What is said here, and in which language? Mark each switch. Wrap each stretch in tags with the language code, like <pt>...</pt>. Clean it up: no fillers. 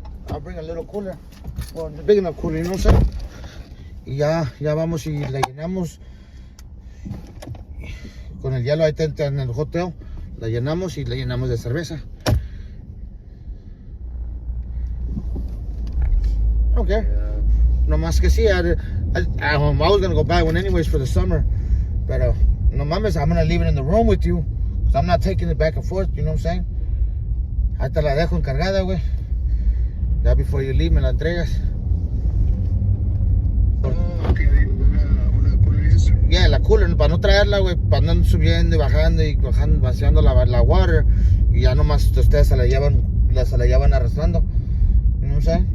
<en>I'll bring a little cooler. Well, a big enough cooler, you know what I'm saying?</en> <es>Y ya vamos y la llenamos con el hielo ahí en el hotel. La llenamos y la llenamos de cerveza.</es> <en>I don't care.</en> <es>No más que sí,</es> <en>I was gonna go buy one anyways for the summer.</en> <es>Pero no mames,</es> <en>I'm gonna leave it in the room with you. Cause I'm not taking it back and forth, you know what I'm saying?</en> <es>Ahí te la dejo encargada, güey. Ya</es> <en>before you leave</en> <es>me la entregas. Una cooler es. Yeah, la cooler, para no traerla, güey, para andar subiendo y bajando y bajando, vaciando la water. Y ya nomás ustedes se la llevan arrastrando.</es> <en>You know what I'm saying?</en>